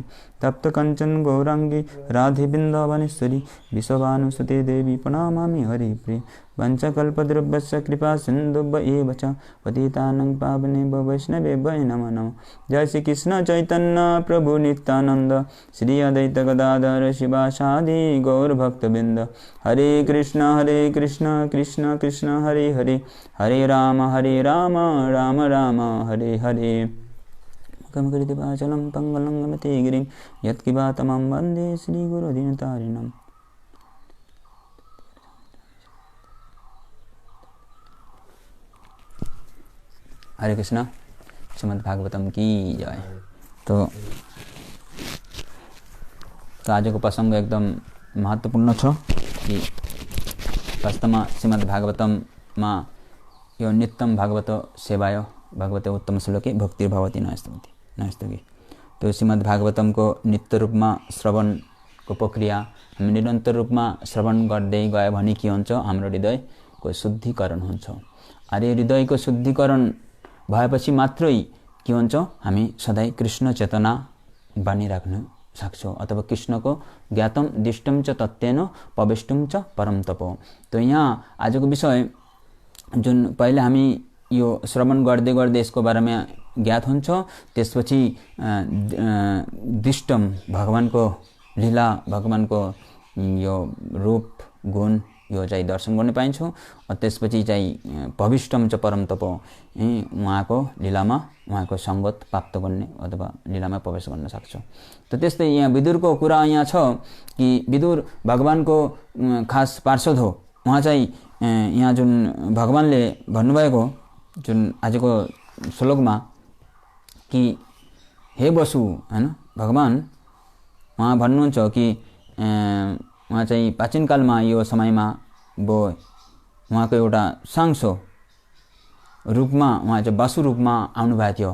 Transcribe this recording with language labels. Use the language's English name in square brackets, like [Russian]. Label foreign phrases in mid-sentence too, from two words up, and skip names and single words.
[Sanskrit] तप्त कंचन गौरांगी राधे वृंदावनेश्वरी विश्वभानुसुते देवी प्रणमामि हरिप्रिये। वंशकल्पद्रुभ्यश्च कृपा सिन्धुभ्य एव च पतितानां पावनेभ्यो वैष्णवेभ्यो नमो नमः। जय श्री कृष्ण चैतन्य प्रभु नित्यानंद श्री अद्वैत गदाधर शिवासादि गौर भक्तवृंद। हरे कृष्ण कृष्ण कृष्ण हरे हरे, हरे राम राम राम हरे हरे। कमकृतिपाचलं पंगलंगमते गिरिं यत्किबातमं वन्दे श्रीगुरुदीनतारिणम्। हरे कृष्ण। [Nepali] श्रीमद् भागवतम की जय। तो आजको प्रसंग एकदम महत्त्वपूर्ण छ कि वास्तवमा श्रीमद् भागवतममा यो [Sanskrit] नित्यम भागवत सेवाय भगवते उत्तम श्लोके भक्तिर्भवति नस्तुति। [Nepali] तो श्रीमद् भागवतम को नित्य रूपमा श्रवण को प्रक्रिया हामी निरन्तर रूपमा श्रवण गर्दै गयो भने के हुन्छ, हाम्रो हृदयको शुद्धिकरण हुन्छ। अरे हृदयको शुद्धिकरण भएपछि मात्रै के हुन्छ, हामी सधैँ कृष्ण चेतना बनिराख्न सक्छौँ अथवा कृष्णको [Sanskrit] ज्ञातम दिष्टम च तत्त्वेन पवेष्टुम च परम तपो। [Nepali] त यहाँ आजको विषय जुन पहिले हामी यो श्रवण गर्दै गर्दै यसको बारेमा ज्ञात हुन्छ, त्यसपछि दिष्टम भगवानको लीला, भगवानको यो रूप गुण यो चाहिँ दर्शन गर्न पाइन्छौँ। त्यसपछि चाहिँ [Sanskrit] भविष्टम च परम तपो, [Nepali] उहाँको लीलामा उहाँको सङ्गत प्राप्त गर्ने अथवा लीलामा प्रवेश गर्न सक्छौँ। त त्यस्तै यहाँ विदुरको कुरा यहाँ छ कि विदुर भगवानको खास पार्षद हो। उहाँ चाहिँ यहाँ जुन भगवानले भन्नुभएको जुन आजको श्लोकमा कि हे वसु हैन, भगवान उहाँ भन्नुहुन्छ कि उहाँ चाहिँ प्राचीन कालमा यो समयमा उहाँको एउटा सांसो रूपमा उहाँ चाहिँ वसु रूपमा आउनुभएको थियो।